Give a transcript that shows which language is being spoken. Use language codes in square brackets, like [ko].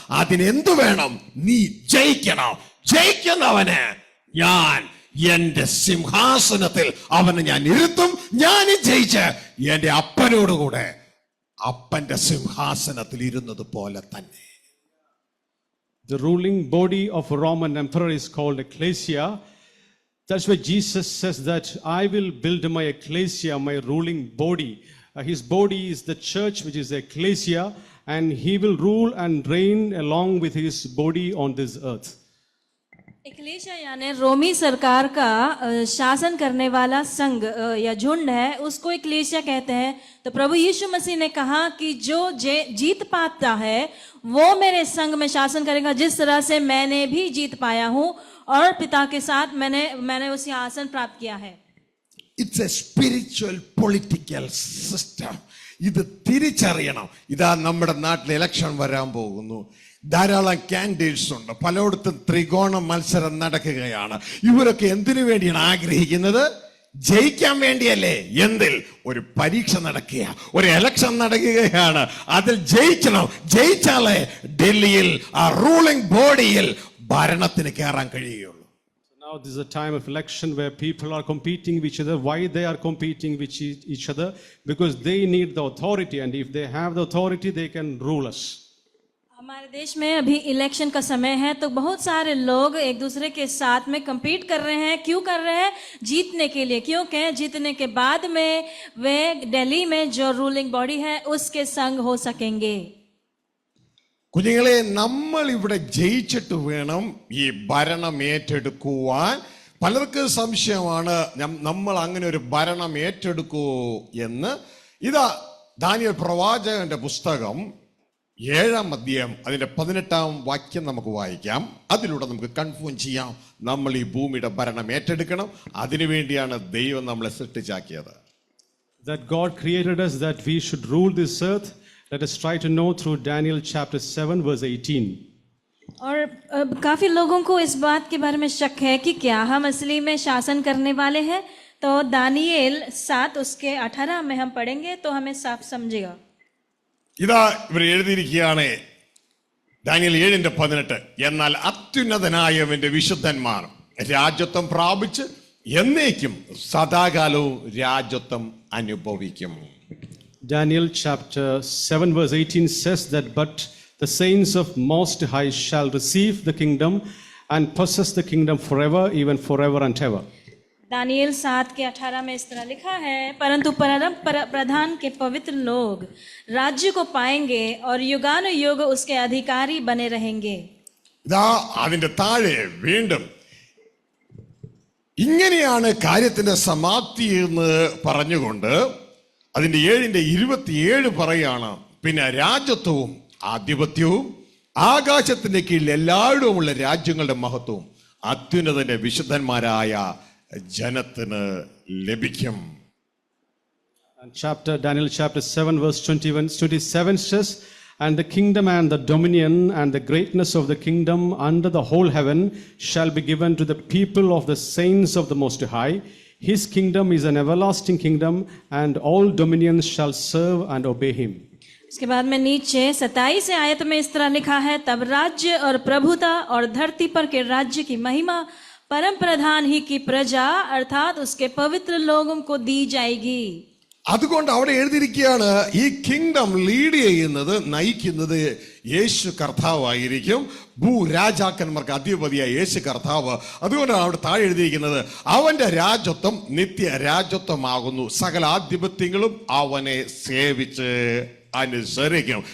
[ml] അതിനെന്തു വേണം? നീ ജയിക്കണം. ജയിക്കുന്നവന് ഞാൻ എന്റെ സിംഹാസനത്തിൽ അവനെ ഞാൻ ഇരുത്തും. ഞാൻ ജയിച്ച് എന്റെ അപ്പനോടുകൂടെ അപ്പന്റെ സിംഹാസനത്തിൽ ഇരുന്നത് പോലെ തന്നെ. [en] The ruling body of a Roman emperor is called ecclesia. That's why Jesus says that I will build my ecclesia, my ruling body. His body is the church, which is the ecclesia, and he will rule and reign along with his body on this earth. [hi] एक्लीसिया यानी रोमी सरकार का शासन करने वाला संघ या झुंड है, उसको एक्लीसिया कहते हैं। तो प्रभु यीशु मसीह ने कहा कि जो जीत पाता है वो मेरे संघ में शासन करेगा, जिस तरह से मैंने भी जीत पाया हूँ और पिता के साथ मैंने उसी आसन प्राप्त किया है। [en] It's a spiritual political system. [ml] ഇത് തിരിച്ചറിയണം. ഇതാ നമ്മുടെ നാട്ടിൽ ഇലക്ഷൻ വരാൻ പോകുന്നു. ധാരാളം കാൻഡിഡേറ്റ്സ് ഉണ്ട്. പലയിടത്തും ത്രികോണ മത്സരം നടക്കുകയാണ്. ഇവരൊക്കെ എന്തിനു വേണ്ടിയാണ് ആഗ്രഹിക്കുന്നത്? ജയിക്കാൻ വേണ്ടിയല്ലേ? എന്തിൽ? ഒരു പരീക്ഷ നടക്കുക, ഒരു ഇലക്ഷൻ നടക്കുകയാണ്. അതിൽ ജയിക്കണം. ജയിച്ചാലേ ഡൽഹിയിൽ ആ റൂളിംഗ് ബോഡിയിൽ ഭരണത്തിന് കയറാൻ കഴിയുകയുള്ളൂ. [en] Now this is a time of election where people are competing with each other. Why they are competing with each other? Because they need the authority, and if they have the authority, they can rule us. [hi] हमारे देश में अभी election का समय है, तो बहुत सारे लोग एक दूसरे के साथ में compete कर रहे हैं। क्यों कर रहे हैं? जीतने के लिए। क्योंकि जीतने के बाद में वे दिल्ली में जो रूलिंग बॉडी है उसके संग हो सकेंगे। [ml] കുഞ്ഞുങ്ങളെ, നമ്മൾ ഇവിടെ ജയിച്ചിട്ട് വേണം ഈ ഭരണം ഏറ്റെടുക്കുവാൻ. പലർക്കും സംശയമാണ് നമ്മൾ അങ്ങനെ ഒരു ഭരണം ഏറ്റെടുക്കുമോ എന്ന്. ഇതാ ദാനിയേൽ പ്രവാചകന്റെ പുസ്തകം 7-ാം അധ്യായം അതിന്റെ 18-ാം വാക്യം നമുക്ക് വായിക്കാം. അതിലൂടെ നമുക്ക് കൺഫേം ചെയ്യാം നമ്മൾ ഈ ഭൂമിയുടെ ഭരണം ഏറ്റെടുക്കണം. അതിനുവേണ്ടിയാണ് ദൈവം നമ്മളെ സൃഷ്ടിച്ചാക്കിയത്. [en] That God created us that we should rule this earth. Let us try to know through Daniel chapter 7 verse 18. [hi] और काफी लोगों को इस बात के बारे में शक है कि क्या हम असली में शासन करने वाले हैं। तो दानियेल 7 उसके 18 में हम पढ़ेंगे तो हमें साफ समझेगा। [ml] ഇതാ ഇവർ എഴുതിയിരിക്കുകയാണ് ദാനിയേൽ 7:18. എന്നാൽ അത്യുന്നതനായവന്റെ വിശുദ്ധന്മാർ രാജ്യത്വം പ്രാപിച്ച് എന്നേക്കും സദാകാലവും രാജ്യത്വം അനുഭവിക്കും. [en] Daniel chapter 7 verse 18 says that but the saints of Most High shall receive the kingdom and possess the kingdom forever, even forever and ever. [hi] Daniel 7 के 18 में इस तरह लिखा है, परंतु परम प्रधान के पवित्र लोग राज्य को पाएंगे और युगानुयुग उसके अधिकारी बने रहेंगे. [ml] ഇതാ അതിന്റെ താഴെ വീണ്ടും ഇങ്ങനെയാണ് കാര്യത്തിന്റെ സമാപ്തി എന്ന് പറഞ്ഞുകൊണ്ട് അതിന്റെ 7:27 പറയാണ്, പിന്നെ രാജ്യത്വവും ആധിപത്യവും ആകാശത്തിന്റെ കീഴിൽ എല്ലായിടവുമുള്ള രാജ്യങ്ങളുടെ മഹത്വവും അത്യുന്നതന്റെ വിശുദ്ധന്മാരായ ജനത്തിന് ലഭിക്കും. [en] Daniel chapter 7 verse 27 says, and the kingdom and the dominion and the greatness of the kingdom under the whole heaven shall be given to the people of the saints of the Most High. His kingdom is an everlasting kingdom, and all dominions shall serve and obey him. [hi] इसके बाद में नीचे 27 आयत में इस तरह लिखा है, तब राज्य और प्रभुता और धरती पर के राज्य की महिमा परम प्रधान ही की प्रजा अर्थात उसके पवित्र लोगों को दी जाएगी. [ml] അതുകൊണ്ട് അവിടെ എഴുതിയിരിക്കുകയാണ് ഈ കിങ്ഡം ലീഡ് ചെയ്യുന്നത്, നയിക്കുന്നത് യേശു കർത്താവായിരിക്കും. ഭൂരാജാക്കന്മാർക്ക് അധിപതിയായ യേശു കർത്താവ്. അതുകൊണ്ടാണ് അവിടെ താഴെ എഴുതിയിരിക്കുന്നത് അവന്റെ രാജത്വം നിത്യ രാജത്വമാകുന്നു, സകല ആധിപത്യങ്ങളും അവനെ സേവിച്ച് അനുസരിക്കും.